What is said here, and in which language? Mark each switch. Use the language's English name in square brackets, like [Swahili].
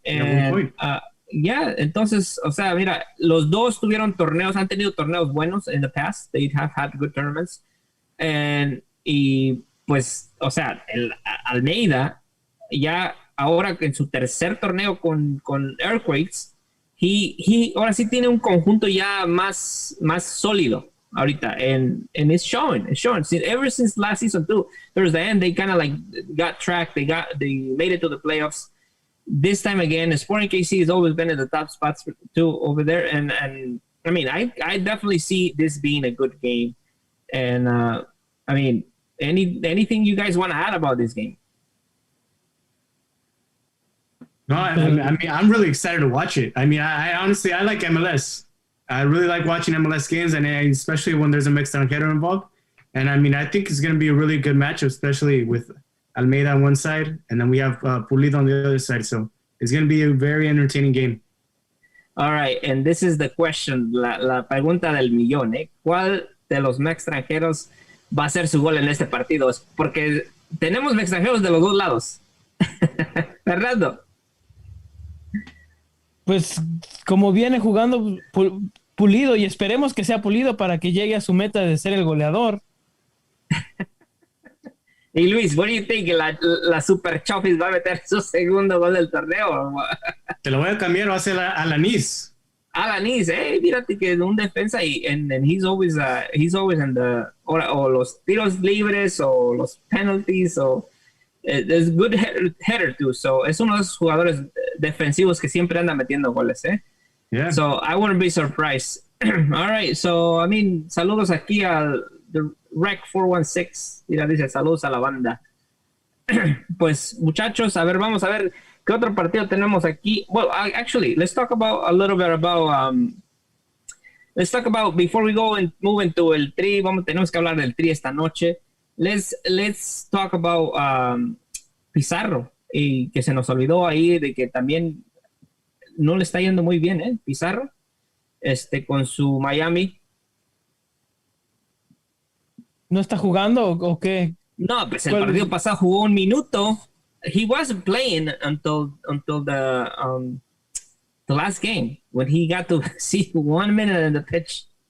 [Spanish] And, entonces, o sea, mira, los dos han tenido torneos buenos [English] in the past. They have had good tournaments. [Spanish] Y pues, o sea, el Almeida, ya ahora en su tercer torneo con Earthquakes, ahora sí tiene un conjunto ya más sólido ahorita, [English] and it's showing. Ever since last season too, towards the end, they kind of got track. They made it to the playoffs. This time again, Sporting KC has always been in the top spots too over there, and I mean, I definitely see this being a good game. And I mean, anything you guys want to add about this game? No, I mean, I'm really excited to watch it. I mean, I honestly like MLS. I really like watching MLS games, and especially when there's a extranjero involved. And I mean, I think it's going to be a really good matchup, especially with Almeida on one side, and then we have Pulido on the other side. So it's going to be a very entertaining game. All right, and this is the question, [Spanish] la pregunta del millón, ¿eh? ¿Cuál de los extranjeros va a hacer su gol en este partido? Porque tenemos extranjeros de los dos lados. Fernando. Pues como viene jugando Pulido, y esperemos que sea Pulido para que llegue a su meta de ser el goleador. [English] Y Luis, what do you think? [Spanish] ¿La Super Chofis va a meter su segundo gol del torneo? Te lo voy a cambiar, va a ser Alanis. Alanis, mírate que un defensa [English] and he's always in the [Spanish] o los tiros libres o los penalties o es [English] good header too. [Spanish] So es uno de esos jugadores defensivos que siempre anda metiendo goles, [English] Yeah. So I wouldn't be surprised. All right, so I mean, [Spanish] saludos aquí al [English] the Rec 416. [Spanish] Mira, dice saludos a la banda. Pues muchachos, vamos a ver qué otro partido tenemos aquí. [English] Well, actually, let's talk about a little bit about let's talk about before we go and move into el Tri. [Spanish] Tenemos que hablar del Tri esta noche. [English] Let's talk about Pizarro, [Spanish] y que se nos olvidó ahí de que también no le está yendo muy bien, Pizarro, con su Miami. ¿No está jugando o qué? No, pues el partido pasado jugó 1 minuto. [English] He wasn't playing until the last game when he got to see 1 minute in the pitch.